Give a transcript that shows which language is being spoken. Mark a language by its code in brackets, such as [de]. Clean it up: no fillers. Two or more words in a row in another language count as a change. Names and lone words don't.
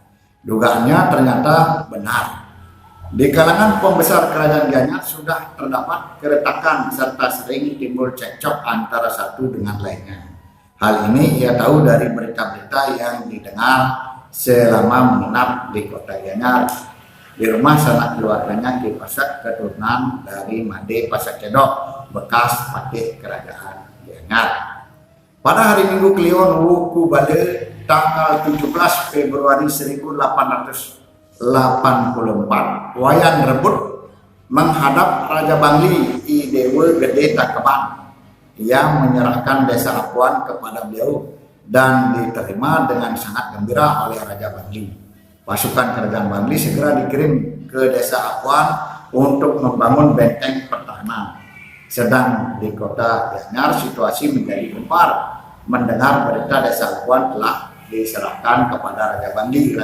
[id] Dugaannya ternyata benar. Di kalangan pembesar kerajaan Gianyar sudah terdapat keretakan serta sering timbul cekcok antara satu dengan lainnya. Hal ini ia tahu dari berita-berita yang didengar selama menginap di kota Gianyar. Di rumah sanak keluarganya Ki Pasak, keturunan dari Made Pasak Cedok, bekas patih kerajaan Gianyar. Pada hari Minggu Kliwon Wuku Bale tanggal 17 Februari 1884, Wayan Rebut menghadap Raja Bangli Idewa Gede Takeban. Ia menyerahkan desa Apuan kepada beliau dan diterima dengan sangat gembira oleh Raja Bangli. Pasukan kerajaan Bangli segera dikirim ke desa Apuan untuk membangun benteng pertahanan. Sedang di kota Gianyar situasi menjadi gempar mendengar berita desa Apuan telah diserahkan kepada Raja Bangli.